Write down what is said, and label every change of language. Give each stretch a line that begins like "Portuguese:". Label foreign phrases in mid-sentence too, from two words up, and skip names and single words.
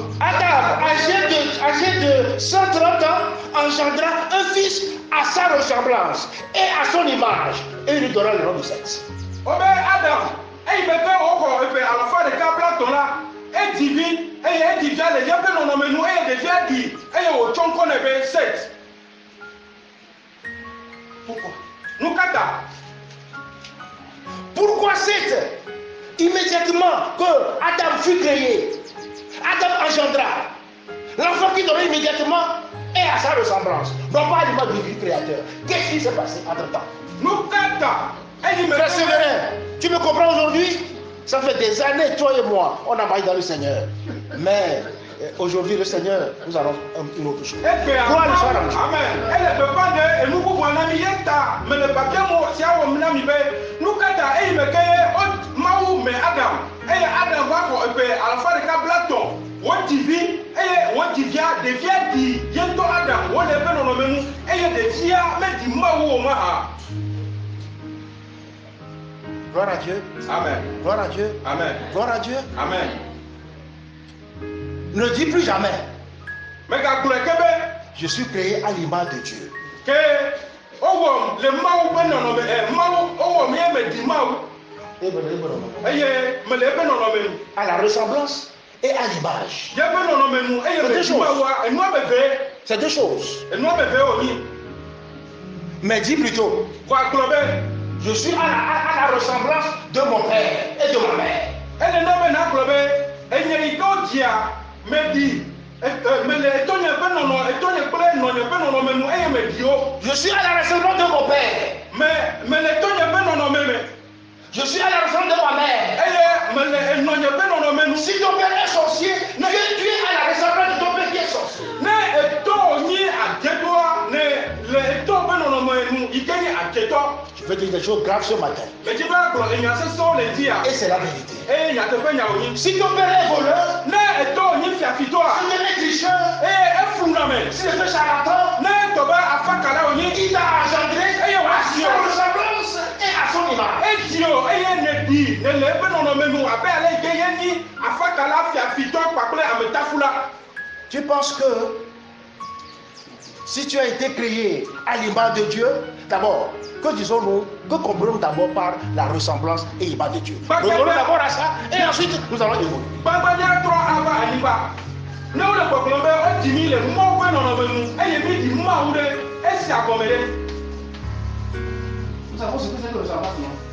French: Adam, âgé de 130 ans, engendra un fils à sa ressemblance et à son image, et il lui donna le nom de sexe.
Ewe: Wobe Adam eyi be ke woxɔ eƒe alafa ɖeka bla tɔ̃ la edi vi eye edivia le yeƒe nɔnɔme nu eye ɖevia ɖi eye wòtsɔ ŋkɔ nɛ be Set.
French: Pourquoi?
Ewe: Nu ka ta?
French: Pourquoi Seth? Immédiatement que Adam fut créé, Adam engendra. L'enfant qui donnait immédiatement est à sa ressemblance, non pas à l'image du Créateur. Qu'est-ce qui s'est passé entre-temps?
Ewe: Nu ka ta? Eyi me
French: Frère Séverin, tu me comprends aujourd'hui? Ça fait des années, toi et moi, on a marché dans le Seigneur. Mais aujourd'hui, le Seigneur nous annonce une autre chose. Gloire soit à Dieu. Amen.
Ewe: Ele beƒã ɖe enu bubu na mi ye ta me le babia mo sia wɔm na mi be nu ka ta eyi me ke Mawu me Adam eye Adam va xɔ eƒe alafa ɖeka bla tɔ̃ wodzi vi eye wodzi via ɖevia ɖi ye ŋutɔ Adam wole eƒe nɔnɔme nu eye ɖevia meɖi Mawu o mahã.
French: Gloire à Dieu. Amen. Gloire à Dieu. Amen. Gloire à Dieu. Amen. Ne dis plus jamais,
Ewe: Megagblɔe ke be
French: je suis créé à l'image de Dieu.
Ewe: ke wowɔm le Mawu ƒe nɔnɔme Mawu wowɔm ye meɖi Mawu eye mele eƒe nɔnɔme nu.
French: À la ressemblance et à l'image.
Ewe: Yeƒe nɔnɔme nu eye meɖi Mawua enu ame eve.
French: C'est 2 choses.
Ewe: Enu ame eve wonyi.
French: Mais dis plutôt,
Ewe: Gba gblɔ be
French: je suis à la ressemblance de mon père et de ma mère.
Ewe: ele na be na gblɔ be enye yi ke wodzia meɖi mele etɔnye ƒe nɔnɔ etɔnye kple nɔnye ƒe nɔnɔme nu eye meɖi wo.
French: Je suis à la ressemblance de mon père.
Ewe: Mele etɔnye ƒe nɔnɔme me.
French: Je suis à la ressemblance de ma mère.
Ewe: Eye mele enɔnye ƒe nɔnɔme nu.
French: Si ton père est sorcier, tu es à la ressemblance de ton père qui est sorcier.
Ewe: Ne etɔ wonyi adzetɔa ne le etɔ ƒe nɔnɔme nu yi ke nye adzetɔ.
French: Je veux dire des choses graves ce matin.
Ewe: Medzi be agblɔ enya sesẽwo le dzi ya.
French: Et c'est la vérité.
Ewe: Eye nyateƒe nya wonyi.
French: Si ton père est voleur,
Ewe: Ne etɔ wonyi fiafitɔa.
French: si tu es tricheur,
Ewe: Eye efluna me.
French: si tu es charlatan,
Ewe: Ne etɔ be afakala wonyi.
French: il t'a engendré à sa ressemblance et à son image.
Ewe: Edio eye ne ɖi ne le eƒe nɔnɔme nu abe ale yi ke ye nyi afakala fiafitɔ kpakple ametafula.
French: Tu penses que Si tu as été créé à l'image de Dieu, d'abord, que disons-nous, que comprenons d'abord par la ressemblance et l'image de Dieu. Nous allons d'abord à ça et ensuite nous allons évoluer. Nous savons ce que c'est que le ressemblance, non?